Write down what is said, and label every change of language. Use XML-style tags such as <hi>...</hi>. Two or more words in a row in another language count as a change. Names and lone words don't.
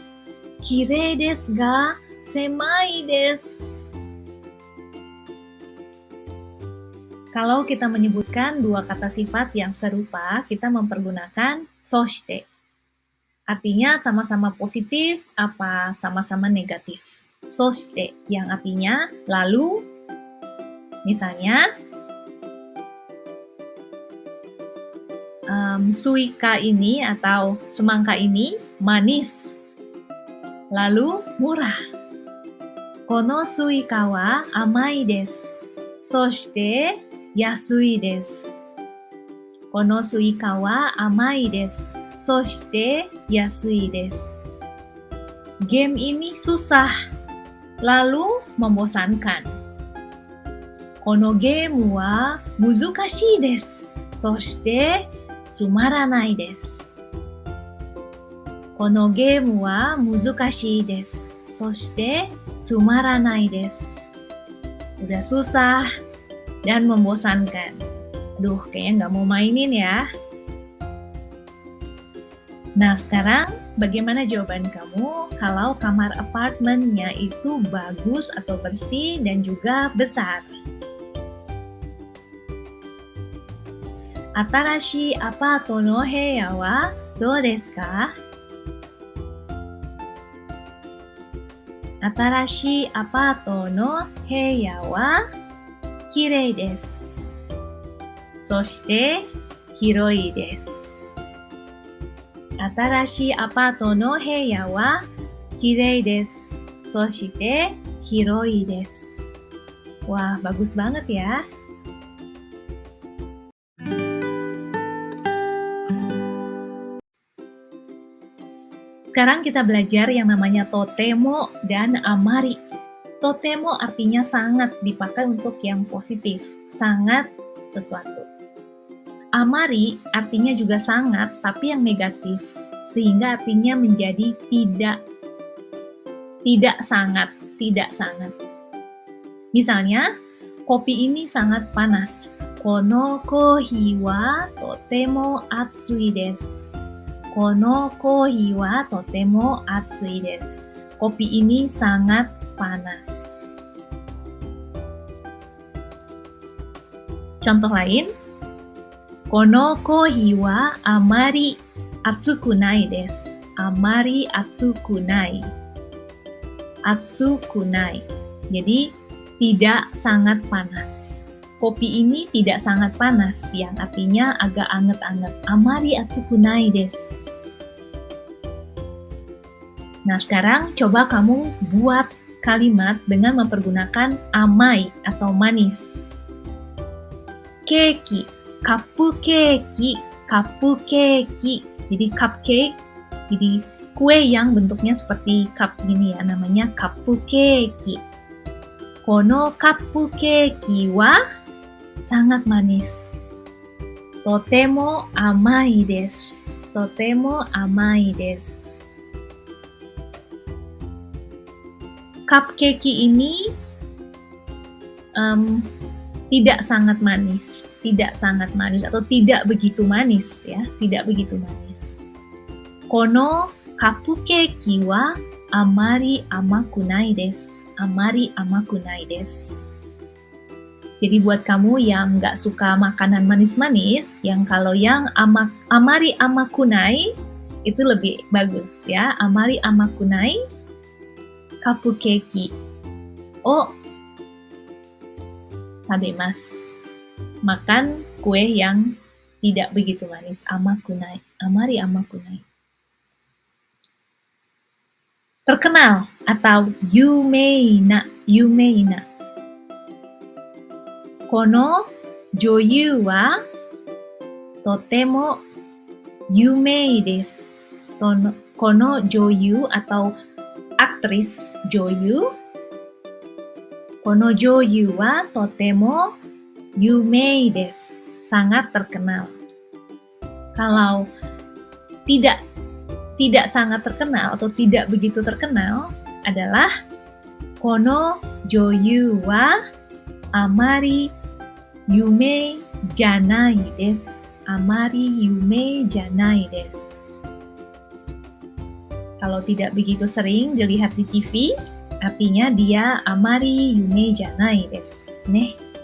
<ja>綺麗ですが狭いです.</ja> <id>Kalau kita menyebutkan dua kata sifat yang serupa, kita mempergunakan soshite. Artinya sama-sama positif apa sama-sama negatif. Soshite yang artinya lalu. Misalnya, suika ini atau semangka ini manis, lalu murah.</id> <ja>この西瓜は甘いです. そして安いです. この西瓜は甘いです. そして安いです.</ja> <id>Game ini susah, lalu membosankan.</id> <ja>このゲームは難しいです. そしてつまらないです. このゲームは難しいです. そしてつまらないです.</ja> <id>Udah susah dan membosankan. Duh, kayaknya nggak mau mainin ya. Nah, sekarang bagaimana jawaban kamu kalau kamar apartemennya itu bagus atau bersih dan juga besar?</id> <ja>新しいアパートの部屋はどうですか? 新しいアパートの部屋は綺麗です. そして広いです. 新しいアパートの部屋は綺麗です. そして広いです.</ja> <id>Wah, bagus banget ya. Sekarang kita belajar yang namanya totemo dan amari. Totemo artinya sangat, dipakai untuk yang positif, sangat sesuatu. Amari artinya juga sangat, tapi yang negatif, sehingga artinya menjadi tidak sangat. Misalnya, Kopi ini sangat panas.</id> <ja>このコーヒーはとても熱いです. このコーヒーはとても熱いです.</ja> <id>Kopi ini sangat panas. Contoh lain.</id> <ja>このコーヒーはあまり熱くないです. あまり熱くない. 熱くない.</ja> <id>Jadi, tidak sangat panas. Kopi ini tidak sangat panas, yang artinya agak anget-anget.</id> <ja>あまり熱くないです.</ja> <id>Nah, sekarang coba kamu buat kalimat dengan mempergunakan amai atau manis.</id> <ja>ケーキ、カップケーキ、カップケーキ.</ja> <id>Jadi cupcake, jadi kue yang bentuknya seperti cup ini ya, namanya</id> <ja>カップケーキ. このカップケーキは</ja> <id>sangat manis.</id> <ja>とても甘いです. とても甘いです.</ja> <id>Cupcake ini tidak sangat manis atau tidak begitu manis ya, tidak begitu manis.</id> <ja>このcupcakeはあまり甘くないです. あまり甘くないです.</ja> <id>Jadi buat kamu yang nggak suka makanan manis-manis, yang kalau yang</id> <ja>あまり甘くない</ja> <id>itu lebih bagus ya.</id> <ja>あまり甘くないcupcakeを食べます.</ja> <id>Makan kue yang tidak begitu manis.</id> <ja>甘くない. あまり甘くない.</ja> <id>Terkenal atau yumeina.</id> <ja>有名な。この女優はとても有名です. この女優</ja> <id>atau aktris</id> <ja>joyu. この女優はとても有名です.</ja> <id>Sangat terkenal. Kalau tidak sangat terkenal atau tidak begitu terkenal adalah</id> <ja>この女優はあまり有名じゃないです. あまり有名じゃないです.</ja> <id>Kalau tidak begitu sering dilihat di TV, artinya dia</id> <ja>あまり有名じゃないです. Ne.</ja>